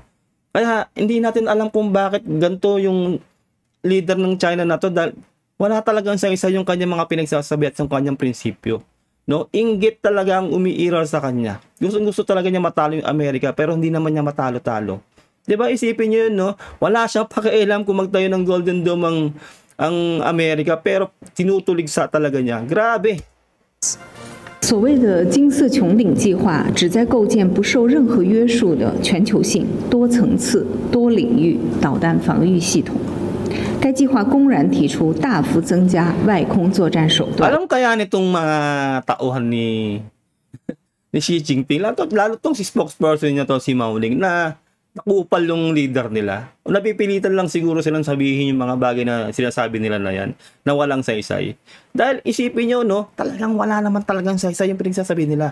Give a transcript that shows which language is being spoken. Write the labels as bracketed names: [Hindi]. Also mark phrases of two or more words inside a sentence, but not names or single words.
[Filipino] Kaya hindi natin alam kung bakit ganito yung leader ng China na to, dahil wala talagang isa yung kanyang mga pinagsasabi at yung kanyang prinsipyo. No? Inggit talaga ang umiiral sa kanya. Gusto talaga niya matalo yung Amerika, pero hindi naman niya matalo-talo. Diba, isipin niyo yun, no? Wala siyang pakialam kung magtayo ng Golden Dome ang Amerika, pero tinutuligsa talaga niya. Grabe. [Chinese] 所谓的金色穹顶计划旨在构建不受任何约束的全球性、多层次、多领域导弹防御系统。该计划公然提出大幅增加外空作战手段。 [Filipino] Alam kaya nitong mga tauhan ni Xi Jinping, lalo tong si spokesperson niya to, si Mao Ning, na nakupal yung leader nila. Napipilitan lang siguro silang sabihin yung mga bagay na sinasabi nila na yan, na walang saysay. Dahil isipin nyo, no, talagang wala naman talagang saysay yung pinagsasabi nila.